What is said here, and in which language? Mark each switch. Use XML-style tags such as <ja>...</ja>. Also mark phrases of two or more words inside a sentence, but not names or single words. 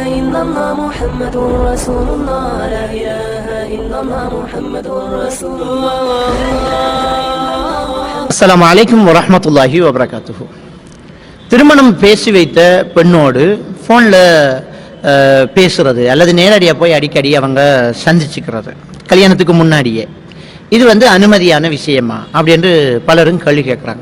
<ar>إلا الله محمد رسول الله لا إله إلا الله محمد رسول الله. السلام عليكم ورحمة الله وبركاته.</ar> <ta>திருமணம் பேசி வைத்த பெண்ணோடு ஃபோனில் பேசுறது அல்லது நேரடியாக போய் அடிக்கடி அவங்க சந்திச்சுக்கிறது கல்யாணத்துக்கு முன்னாடியே, இது அனுமதியான விஷயமா அப்படின்னு பலரும் கேள்வி கேட்குறாங்க.</ta>